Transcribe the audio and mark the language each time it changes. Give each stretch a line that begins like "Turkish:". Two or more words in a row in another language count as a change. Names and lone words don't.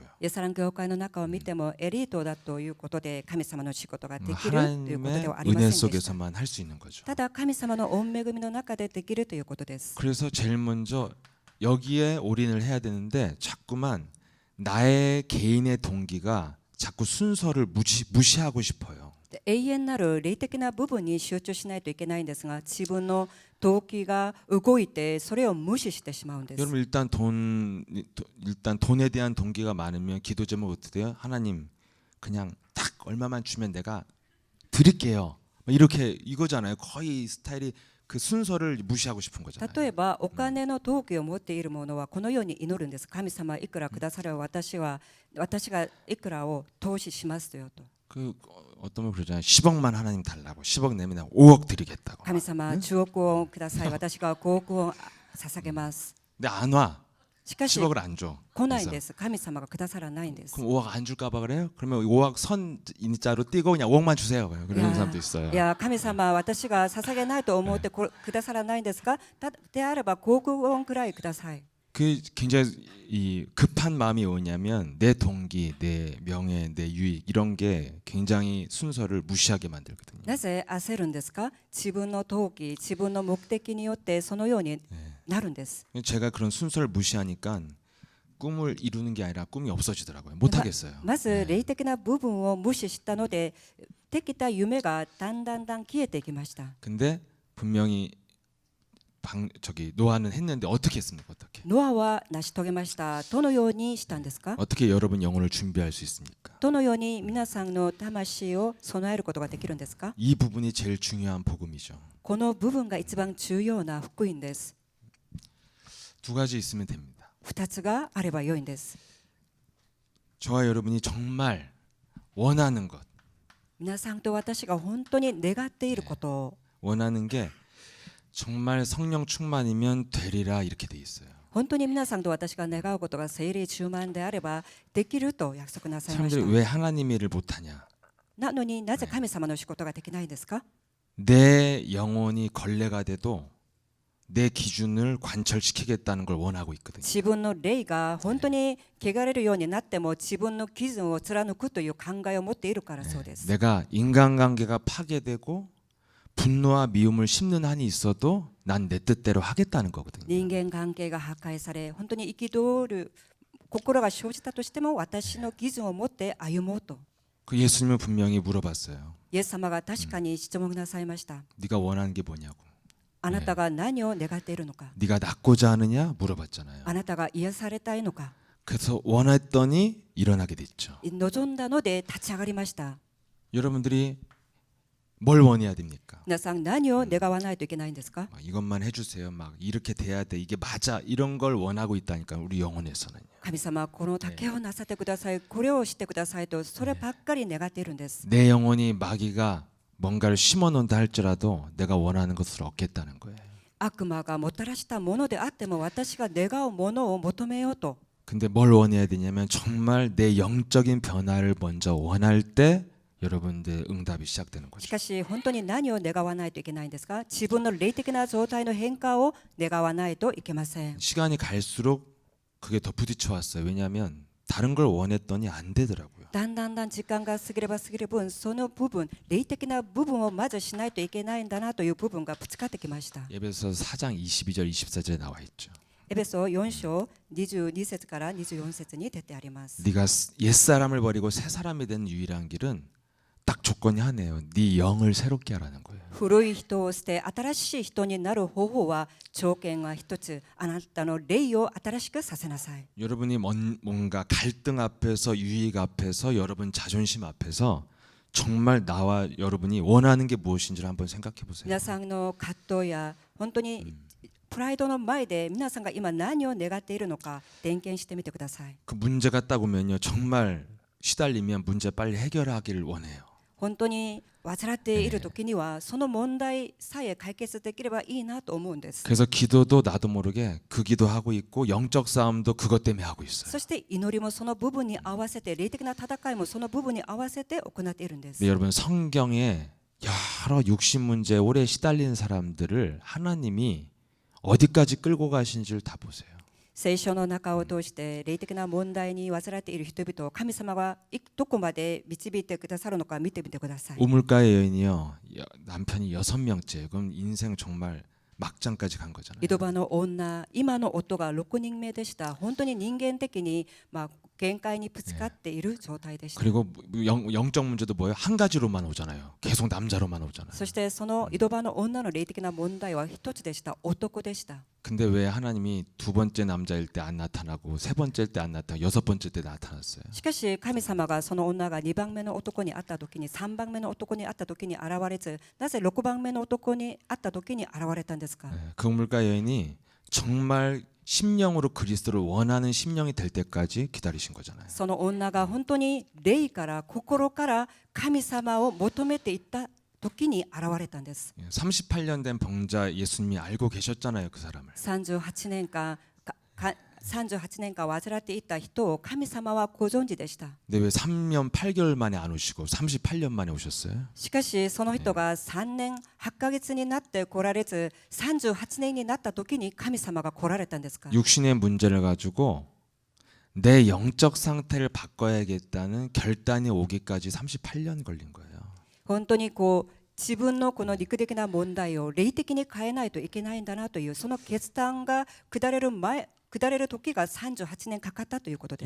Japanese: イエスラン教会の中を見てもエリートだということで神様の仕事ができるということで
Korean: 하나님의
Japanese: はありませ
Korean: 은혜
Japanese: んでした。
Korean: 속에서만 할 수 있는 거죠.
Japanese: ただ神様の御恵みの中でできるということです。
Korean: 그래서 제일 먼저 여기에 올인을 해야 되는데 자꾸만 나의 개인의 동기가 자꾸 순서를 무시하고 싶어요.
Japanese: で永遠なる霊的な部分に集中しないといけないんですが、自分の動機が動いてそれを無視してしまうんです。
Korean: 여러분 일단 돈에 대한 동기가 많으면 기도 제목 어떻게 돼요? 하나님 그냥 딱 얼마만 주면 내가 드릴게요. 이렇게 이거잖아요. 거의 스타일이 그 순서를 무시하고 싶은 거잖아요.
Japanese: 例えばお金の動機を持っている者はこのように祈るんです。神様いくらくだされば私がいくらを投資しますよと。
Korean: 그 어떤 분 그러잖아요. 10억만 하나님 달라고. 10억 내면 내가 5억 드리겠다고.
Japanese: 神様10億をください。私が5億を捧げます。
Korean: 근데 안 와.
Japanese: しかし
Korean: 10억을 안 줘.
Japanese: 来ないんです。神様がくださらないんです。
Korean: 그럼 5억 안 줄까 봐 그래요? 그러면 5억 선 인자로 띄고 그냥 5억만 주세요. 그런 사람도 있어요.
Japanese: いや神様私が捧げないと思ってくださらないんですか？であれば5億ウォンくらいください。
Korean: 그 굉장히 이 급한 마음이 오냐면 내 동기, 내 명예, 내 유익 이런 게 굉장히 순서를 무시하게 만들거든요.
Japanese: なぜ焦るんですか？自分の動機、自分の目的によってそのようになるんです。
Korean: 제가 그런 순서를 무시하니까 꿈을 이루는 게 아니라 꿈이 없어지더라고요. 못 하겠어요.
Japanese: まず霊的な部分を無視したので、できた夢がだんだん消えていきました。
Korean: 근데 분명히 노아는 했는데 어떻게 했습니까? 어떻게?
Japanese: ノアは成し遂げました。どのようにしたんですか？
Korean: 어떻게 여러분 영혼을 준비할 수 있습니까?
Japanese: どのように皆さんの魂を備えることができるんですか？
Korean: 이 부분이 제일 중요한 복음이죠.
Japanese: この部分が一番重要な福音です。
Korean: 두 가지 있으면 됩니다.
Japanese: 2 つがあれば良いんです。
Korean: 저와 여러분이 정말 원하는 것,
Japanese: 皆さんと私が本当に願っていることを
Korean: 원하는 게 정말 성령 충만이면 되리라 이렇게 돼 있어요.
Japanese: 本当に皆さんと私が願うことが聖霊充満であればできると約束なさいまし
Korean: 사람들이
Japanese: た。
Korean: 왜 하나님 일을 못하냐?
Japanese: なのになぜ神様の仕事ができないんですか？
Korean: 내 영혼이 걸레가 돼도 내 기준을 관철시키겠다는 걸 원하고 있거든요.
Japanese: 自分の霊が本当に汚れるようになっても自分の基準を貫くという考えを持っているからそうです。
Korean: 내가 인간관계가 파괴되고 분노와 미움을 심는 한이 있어도 난 내 뜻대로 하겠다는 거거든요.
Japanese: 人間関係が破壊され本当に憤る心が生じたとしても私の基準を持って歩もうと
Korean: 그 예수님은 분명히 물어봤어요.
Japanese: イエス様が確かに質問なさいました。
Korean: 네가 원하는 게 뭐냐고.
Japanese: あなたが何を願っているのか、
Korean: 네가 낫고자 하느냐 물어봤잖아요.
Japanese: あなたが癒されたいのか、
Korean: 그래서 원했더니 일어나게 됐죠.
Japanese: 望んだので立ち上がりました。
Korean: 여러분들이 뭘 원해야 됩니까?
Japanese: 皆さん何を願わないといけないんですか？
Korean: 막 이것만 해주세요. 막 이렇게 돼야 돼. 이게 맞아. 이런 걸 원하고 있다니까 우리 영혼에서는요.
Japanese: 神様この竹をなさってください、これをしてくださいとそればっかり願っているんです。
Korean: 내 영혼이 마귀가 뭔가를 심어놓는다 할지라도 내가 원하는 것을 얻겠다는 거예요.
Japanese: 悪魔がもたらしたものであっても私が願うものを求めようと。
Korean: 근데 뭘 원해야 되냐면 정말 내 영적인 변화를 먼저 원할 때 여러분들 응답이 시작되는
Japanese: し
Korean: 거죠.
Japanese: かし本当に何を願わないといけないんですか？自分の霊的な状態の変化を願わないといけません。
Korean: 시간이 갈수록 그게 더 부딪혀 왔어요. 왜냐하면 다른 걸 원했더니 안 되더라고요.
Japanese: だんだん時間が過ぎれば過ぎる分その部分霊的な部分をまずしないといけないんだなという部分がぶつかってきました。
Korean: 예배서 4장 22절 24절에 나와 있죠.
Japanese: エペソ4章22節から24節に出てあります。
Korean: 네가 옛사람을 버리고 새 사람이 된 유일한 길은 딱 조건이 하네요. 네 영을 새롭게 하라는 거예요.
Japanese: 古い人を捨て新しい人になる方法は条件は一つ、あなたの霊を新しくさせなさい。
Korean: 여러분이 뭔가 갈등 앞에서 유익 앞에서 여러분 자존심 앞에서 정말 나와 여러분이 원하는 게 무엇인지를 한번 생각해 보세요.
Japanese: 皆さんの葛藤や本当にプライドの前で皆さんが今何を願っているのか点検してみてください。
Korean: 그 문제가 딱 오면요. 정말 시달리면 문제 빨리 해결하기를 원해요.
Japanese: 本当に患っている時にはその問題さえ解決できればいいなと思うんです。
Korean: 그래서 기도도 나도 모르게 그 기도하고 있고 영적 싸움도 그것 때문에 하고 있어요.
Japanese: そして祈りもその部分に合わせて、霊的な戦いもその部分に合わせて行っているんです。
Korean: 네, 여러분 성경에 여러 육신 문제에 오래 시달린 사람들을 하나님이 어디까지 끌고 가신지를 다 보세요.
Japanese: 聖書の中を通して霊的な問題に患っている人々を神様がどこまで導いてくださるのか見てみてください。
Korean: 우물가의 여인이요, 남편이 6명째. 그럼 인생 정말 막장까지 간 거잖아요.
Japanese: 井戸場の女、今の夫が6人目でした。本当に人間的に限界にぶつかっている状態でした。
Korean: 그리고 영적 문제도 뭐예요? 한 가지로만 오잖아요. 계속 남자로만 오잖아요.
Japanese: そしてその井戸場の女の霊的な問題は一つでした。男でした。
Korean: 근데 왜 하나님이 두 번째 남자일 때 안 나타나고 세 번째일 때 안 나타나고 여섯 번째 때 나타났어요?
Japanese: しかし神様がその女が2番目の男に会った時に、3番目の男に会った時に現れず、なぜ6番目の男に会った時に現れたんですか？
Korean: 그 우물가 여인이 정말 심령으로 그리스도를 원하는 심령이 될 때까지 기다리신 거잖아요.
Japanese: その女が本当に霊から心から神様を求めていった時に現れたんです。
Korean: 38년 된 병자 예수님이 알고 계셨잖아요, 그 사람을.
Japanese: 38 年間患っていた人を神様はご存知でした。
Korean: 근데 왜 3년 8개월 만에 안 오시고 38년 만에 오셨어요?
Japanese: しかしその人が3年8ヶ月になって来られず、38年になった時に神様が来られたんですか？
Korean: 육신의 문제를 가지고 내 영적 상태를 바꿔야겠다는 결단이 오기까지 38년 걸린 거예요.
Japanese: 本当に自分のこの肉的な問題を霊的に変えないといけないんだなという、その決断が下れる時が38年かかったということです。